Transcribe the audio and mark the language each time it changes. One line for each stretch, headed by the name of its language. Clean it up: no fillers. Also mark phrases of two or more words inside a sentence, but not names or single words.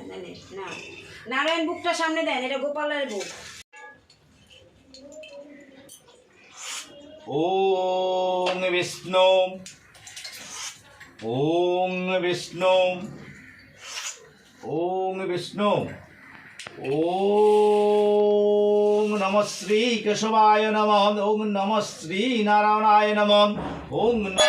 Bangla: না, নারায়ণ বুকটা সামনে দেন, এটা গোপালের বুক।
Sanskrit: ওম বিষ্ণু ওম বিষ্ণু ওম বিষ্ণু ওম নমঃ শ্রী কেশবায় নমঃ ওম নমঃ শ্রী নারায়ণায় নমঃ ওম